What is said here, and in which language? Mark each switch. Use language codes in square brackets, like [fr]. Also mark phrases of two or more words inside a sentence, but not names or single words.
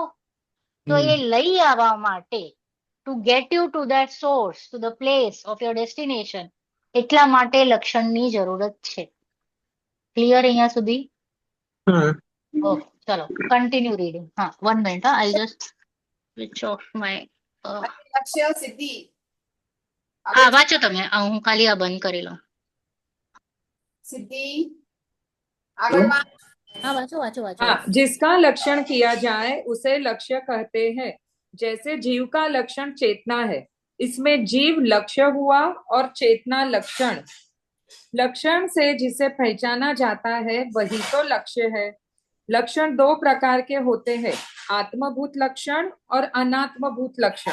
[gu] તો એ લઈ આવવા માટે, [en] to get you to that source, to the place of your destination, [gu] એટલા માટે લક્ષણની જરૂરત છે. ક્લિયર અહીંયા સુધી? ઓકે, ચલો [en] continue reading. [gu] હા, 1 મિનિટ. [en] I just switch off my. [gu] લક્ષ્ય સિદ્ધિ. હા, વાંચો તમે. હું ખાલી આ બંધ કરી લઉં. [hi] सिद्धि आगे वाच। हाँ वाचो वाचो वाचो हाँ, जिसका लक्षण किया जाए उसे लक्ष्य कहते हैं। जैसे जीव का लक्षण चेतना है, इसमें जीव लक्ष्य हुआ और चेतना लक्षण। लक्षण से जिसे पहचाना जाता है वही तो लक्ष्य है। लक्षण दो प्रकार के होते हैं, आत्मभूत लक्षण और अनात्मभूत लक्षण।